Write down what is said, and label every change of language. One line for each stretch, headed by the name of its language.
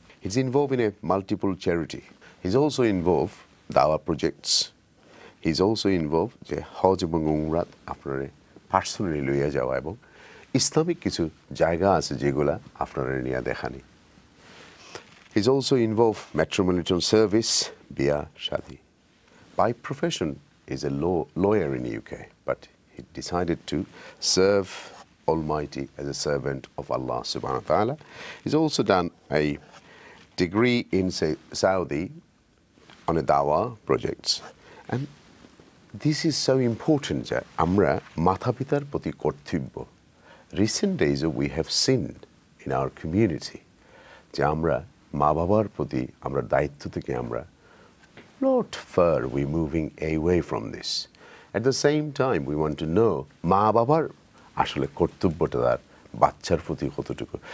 English: He is involve in a multiple charity. He is also involve দাওয়া projects. He is also involve
Bangla: যে হজ এবং উমরাত আপনারা personally লইয়া যাওয়া, এবং ইসলামিক কিছু জায়গা আছে যেগুলা আপনারা নিয়ে দেখানি।
English: he is also involve metropolitan service,
Bangla: বিয়া শাদি।
English: By profession, is a lawyer in the UK, but he decided to serve Almighty as a servant of Allah subhanahu wa ta'ala. He's also done a degree in Saudi on a dawah projects. And this is so important that
Bangla: amra mata pitar proti kortobbo.
English: Recent days we have seen in our community
Bangla: je amra ma babar proti amra daitto theke amra
English: not far, we're moving away from this. At the same time, we want to know
Bangla: মা বাবার আসলে কর্তব্যটা তার বাচ্চার প্রতি কতটুকু।